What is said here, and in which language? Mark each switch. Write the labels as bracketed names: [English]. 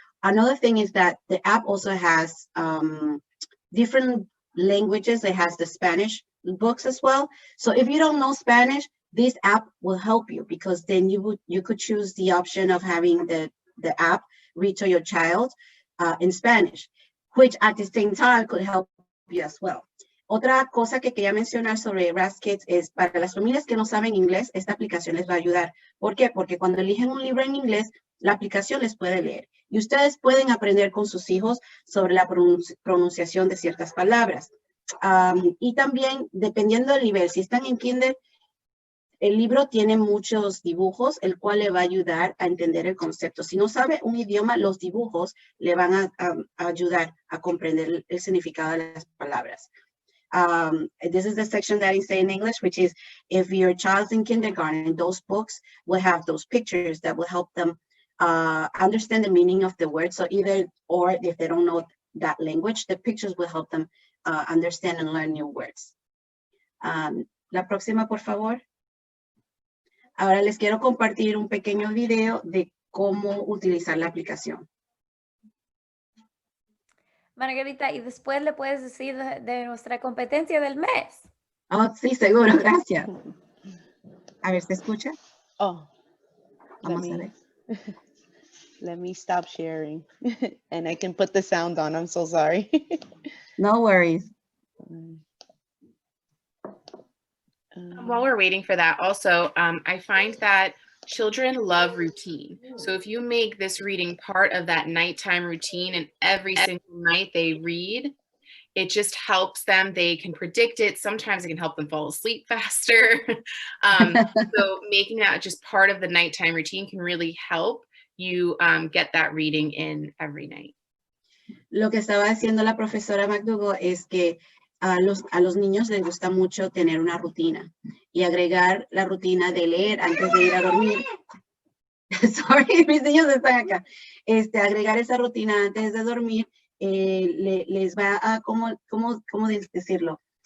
[English] Another thing is that the app also has different languages. It has the Spanish books as well. So if you don't know Spanish, this app will help you, because then you could choose the option of having the app read to your child in Spanish, which at the same time could help you as well. [Spanish] Otra cosa que quería mencionar sobre Raz Kids es, para las familias que no saben inglés, esta aplicación les va a ayudar. ¿Por qué? Porque cuando eligen un libro en inglés, la aplicación les puede leer. Y ustedes pueden aprender con sus hijos sobre la pronunciación de ciertas palabras. Y también, dependiendo del nivel, si están en kinder, el libro tiene muchos dibujos, el cual le va a ayudar a entender el concepto. Si no sabe un idioma, los dibujos le van a ayudar a comprender el significado de las palabras. [English] This is the section that I say in English, which is if your child's in kindergarten, those books will have those pictures that will help them understand the meaning of the words. So or if they don't know that language, the pictures will help them understand and learn new words. [Spanish] La próxima, por favor. Ahora les quiero compartir un pequeño video de cómo utilizar la aplicación. Margarita, y después le puedes decir de nuestra competencia del mes. Oh, sí, seguro, gracias. A ver, ¿se escucha? Oh, Vamos a ver. [English] let me stop sharing and I can put the sound on. I'm so sorry. No worries. While we're waiting for that, also, I find that children love routine. So if you make this reading part of that nighttime routine and every single night they read, it just helps them. They can predict it. Sometimes it can help them fall asleep faster. So making that just part of the nighttime routine can really help you get that reading in every night. [Spanish] Lo que estaba haciendo la profesora McDougall es que a los niños les gusta mucho tener una rutina y agregar la rutina de leer antes de ir a dormir. Sorry, mis niños están acá. Agregar esa rutina antes de dormir les va a, ¿cómo decirlo?